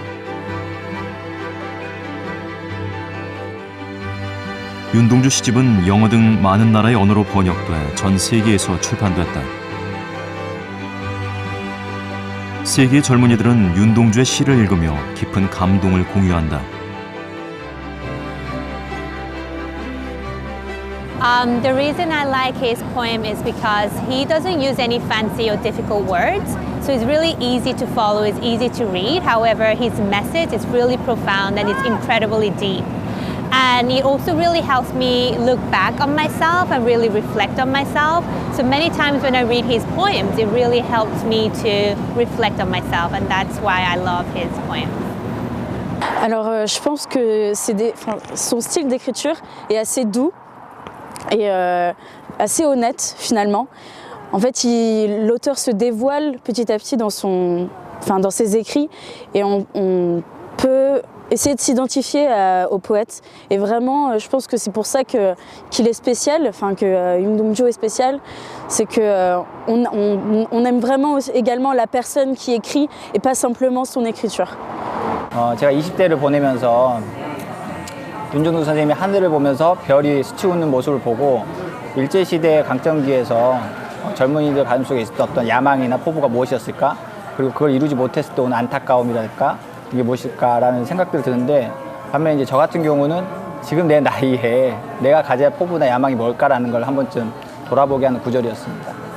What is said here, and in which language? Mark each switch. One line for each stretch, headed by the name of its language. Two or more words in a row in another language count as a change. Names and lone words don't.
Korean: 윤동주 시집은 영어 등 많은 나라의 언어로 번역돼 전 세계에서 출판됐다. 세계의 젊은이들은 윤동주의 시를 읽으며 깊은 감동을 공유한다.
English: The reason I like his poem is because he doesn't use any fancy or difficult words, so it's really easy to follow, it's easy to read. However, his message is really profound and it's incredibly deep. And it also really helps me look back on myself and really reflect on myself. So many times when I read his poems, it really helps me to reflect on myself, and that's why I love his poems.
French: Alors, je pense que son style d'écriture est assez doux et assez honnête finalement. En fait, l'auteur se dévoile petit à petit dans ses écrits et on peut essayer de s'identifier au poète. Et vraiment, je pense que c'est pour ça qu'il est spécial, que 윤동주 est spécial, c'est qu'on aime vraiment également la personne qui écrit et pas simplement son écriture.
Korean: 제가 20대를 보내면서 윤동주 선생님이 하늘을 보면서 별이 스치우는 모습을 보고 일제시대의 강점기에서 젊은이들 가슴속에 있었던 어떤 야망이나 포부가 무엇이었을까? 그리고 그걸 이루지 못했을 때 오는 안타까움이랄까? 이게 무엇일까라는 생각들이 드는데, 반면에 이제 저 같은 경우는 지금 내 나이에 내가 가져야 할 포부나 야망이 뭘까라는 걸 한 번쯤 돌아보게 하는 구절이었습니다.